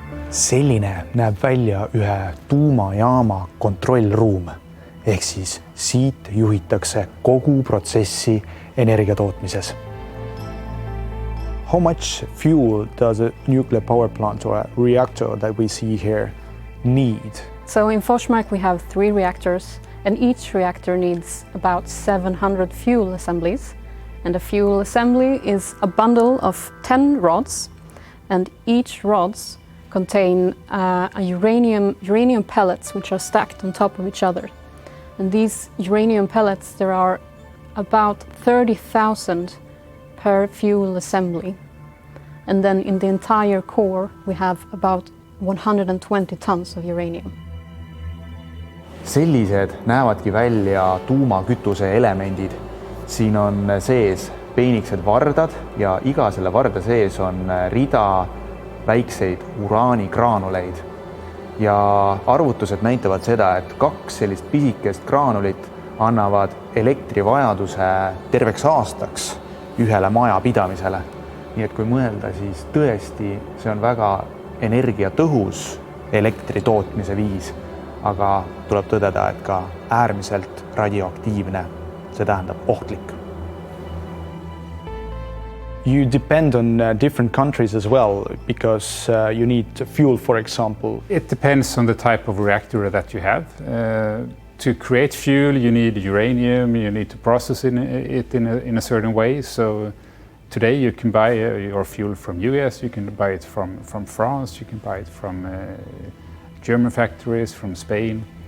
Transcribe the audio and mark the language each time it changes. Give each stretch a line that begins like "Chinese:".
Estonian: Selline näeb välja ühe tuumajaama kontrollruum, ehk siis siit juhitakse kogu protsessi energiatootmises.
English: How much fuel does a nuclear power plant or a reactor that we see here need? So in Forsmarki we have 3 reactors, and each reactor needs about 700 fuel assemblies. And a fuel assembly is a bundle of 10 rods, and each rods contain uranium pellets which are stacked on top of each other. And these uranium pellets, there are about 30,000 per fuel assembly. And then in the entire core we have about 120 tons of uranium.
Estonian: Sellised näevadki välja tuumakütuse elemendid. Siin on sees peenikesed vardad ja iga selle varda sees on rida väikseid uraanigraanuleid. Ja arvutused näitavad seda, et 2 sellist pisikest graanulit annavad elektrivajaduse terveks aastaks ühele maja pidamisele. Nii et kui mõelda, siis tõesti see on väga energiatõhus elektri tootmise viis, aga tuleb tõdeda, et ka äärmiselt radioaktiivne, see tähendab ohtlik.
English: You depend on different countries as well, because you need fuel, for example. It depends on the type of reactor that you have. To create fuel, you need uranium, you need to process it in a certain way. So today you can buy your fuel from US, you can buy it from France, you can buy it from German factories, from Spain.